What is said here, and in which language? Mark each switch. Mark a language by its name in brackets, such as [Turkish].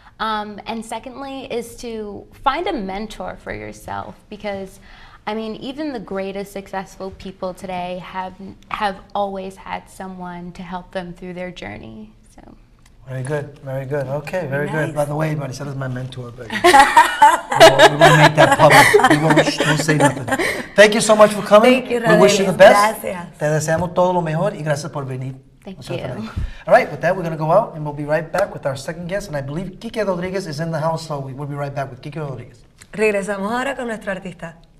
[English] And secondly is to find a mentor for yourself, because I mean, even the greatest successful people today have always had someone to help them through their journey. So. Very good. Okay, very good. By the way, Maricella's my mentor, but we won't make that public. We won't say nothing. Thank you so much for coming. Thank you, we wish you the best. [Spanish] Gracias. Te deseamos todo lo mejor y gracias por venir. [English] Thank you. All right, with that, we're going to go out, and we'll be right back with our second guest. And I believe Kike Rodriguez is in the house, so we'll be right back with Kike Rodriguez. [Spanish] Regresamos ahora con nuestro artista.